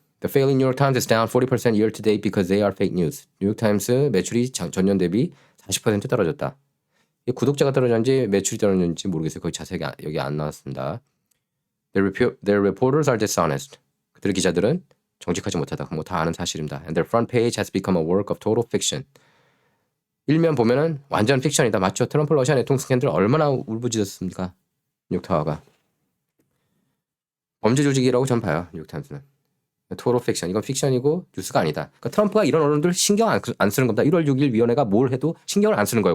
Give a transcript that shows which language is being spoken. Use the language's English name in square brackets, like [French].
[English] The failing New York Times is down 40% year to date because they are fake news. [Korean] 뉴욕타임스 매출이 전년 대비 40% 떨어졌다. 구독자가 떨어졌는지 매출이 떨어졌는지 모르겠어요. 거의 자세히 여기 안 나왔습니다. [English] Their reporters are dishonest. [Korean] 그들의 기자들은 정직하지 못하다. 뭐 다 아는 사실입니다. [English] And their front page has become a work of total fiction. [Korean] 일면 보면은 완전 픽션이다. 맞죠? 트럼프 러시아 내통 스캔들 얼마나 울부짖었습니까? 뉴욕타워가. 범죄 조직이라고 전 봐요. 뉴욕타임스는. 토로 픽션. 이건 픽션이고 뉴스가 아니다. 그러니까 트럼프가 이런 언론들 신경 안 쓰는 겁니다. 1월 6일 위원회가 뭘 해도 신경을 안 쓰는 거예요.